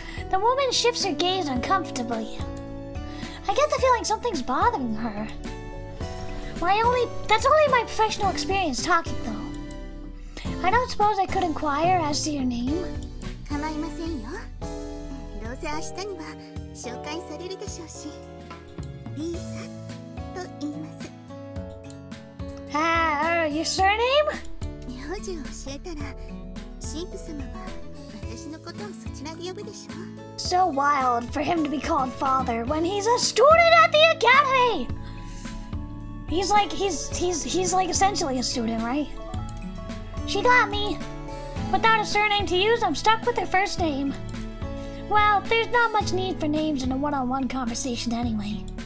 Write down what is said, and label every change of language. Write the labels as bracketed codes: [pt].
[en] The woman shifts her gaze uncomfortably. I get the feeling something's bothering her. That's only my professional experience talking though. I don't suppose I could inquire as to your name? [ja] 構いませんよ。どうせ明日には紹介されるでしょうし。リーサと言います。 [en] Your surname? [ja] 名字を教えたら、神父様は私のことをそちらで呼ぶでしょう。 [en] So wild for him to be called father when he's a student at the academy. He's like essentially a student, right? She got me. Without a surname to use, I'm stuck with her first name. Well, there's not much need for names in a one-on-one conversation anyway.